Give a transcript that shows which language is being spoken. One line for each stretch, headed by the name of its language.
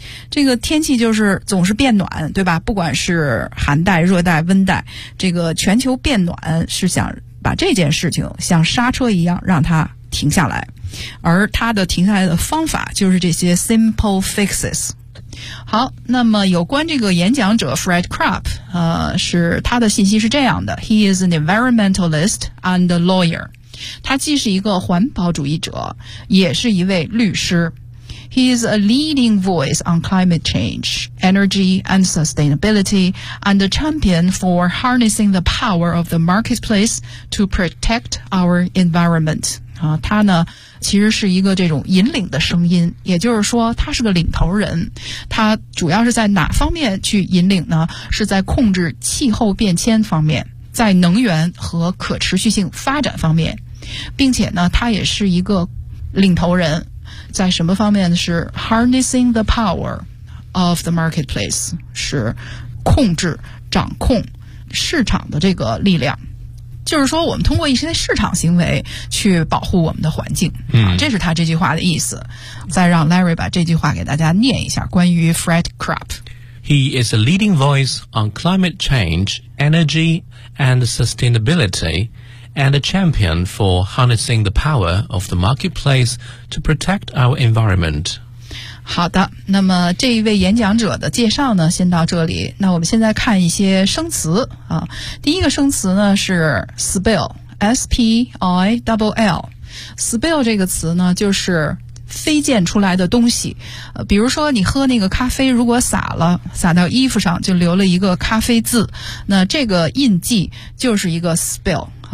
Chinese: 这个天气就是总是变暖，对吧？不管是寒带、热带、温带，这个全球变暖是想把这件事情像刹车一样让它停下来，而它的停下来的方法就是这些
English: simple fixes。
Chinese: 好，那么有关这个演讲者 Fred Krupp， 是他的信息是这样的 ：
English: He is an environmentalist and a lawyer。
Chinese: 他既是一个环保主义者，也是一位律师。
English: He is a leading voice on climate change, energy and sustainability, and a champion for harnessing the power of the marketplace to protect our environment.
Chinese: 他呢其实是一个这种引领的声音，也就是说他是个领头人。他主要是在哪方面去引领呢？是在控制气候变迁方面，在能源和可持续性发展方面，并且呢他也是一个领头人。在什么方面呢？是
English: harnessing the power of the marketplace，
Chinese: 是控制掌控市场的这个力量，就是说我们通过一些市场行为去保护我们的环境，这是他这句话的意思。再让 Larry 把这句话给大家念一下，关于 Fred Krupp。
English: He is a leading voice on climate change, energy and sustainabilityand a champion for harnessing the power of the marketplace to protect our environment.
Chinese: 好的，那么这一位演讲者的介绍呢，先到这里。那我们现在看一些生词啊。第一个生词呢是 spill, S-P-I-L-L。 spill 这个词呢就是飞溅出来的东西，比如说你喝那个咖啡，如果洒了，洒到衣服上，就留了一个咖啡渍，那这个印记就是一个 spill。